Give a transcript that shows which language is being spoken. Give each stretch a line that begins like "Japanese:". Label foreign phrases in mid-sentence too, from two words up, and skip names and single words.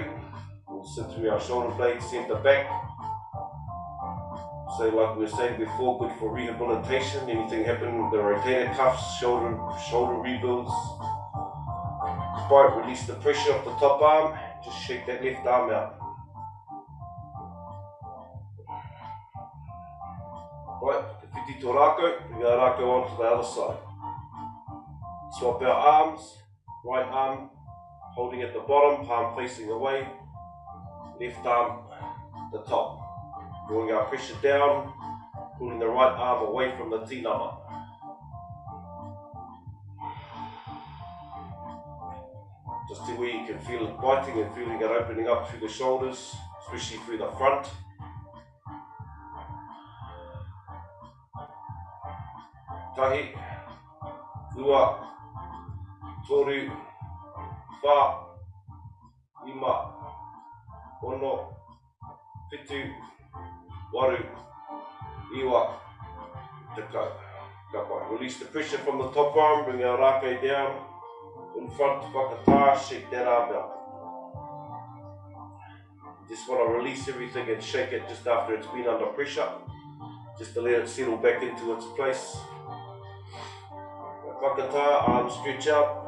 English: We'll sit through our shoulder blades, centre back. So like we were saying before, good for rehabilitation. Anything happen with the rotator cuffs, shoulder rebuilds. Right, release the pressure off the top arm, just shake that left arm out. Right,
Māori: whiti tō Rākau,
English: bring our Rākau onto the other side. Swap our arms, right arm holding at the bottom, palm facing away, left arm the top. Drawing our pressure down, pulling the right arm away from the tinana. Just to where you can feel it biting and feeling it opening up through the shoulders, especially through the front.
Māori: Tahi, ua, toru, whā, ima, ono, whitu, waru, iwa, tekau. Kapai.
English: Release the pressure from the top arm, bring our Rākau down. In front, whakatā, shake that arm out. Just want to release everything and shake it just after it's been under pressure, just to let it settle back into its place. Whakatā, arms stretch out.